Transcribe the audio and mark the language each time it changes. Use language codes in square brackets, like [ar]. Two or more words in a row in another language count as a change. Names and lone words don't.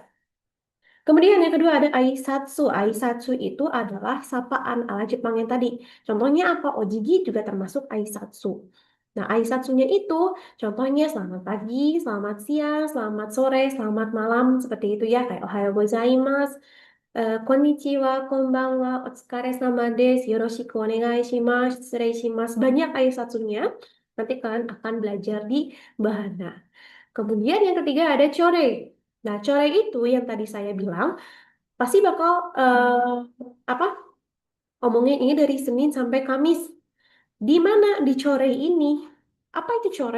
[id] Kemudian yang kedua ada aisatsu. Aisatsu itu adalah sapaan ala Jepang yang tadi. Contohnya apa? Ojigi juga termasuk aisatsu. Nah, aisatsunya itu contohnya selamat pagi, selamat siang, selamat sore, selamat malam, seperti itu ya. [ja] Kayak おはようございます、こんにちは、こんばんは、お疲れ様です、よろしくお願いします、失礼します. [id] Banyak aisatsunya. Nanti kalian akan belajar di Bahana. Kemudian yang ketiga ada core. Nah, core itu yang tadi saya bilang pasti bakal apa? Omongin ini dari Senin sampai Kamis. Di mana di core ini? Apa itu core?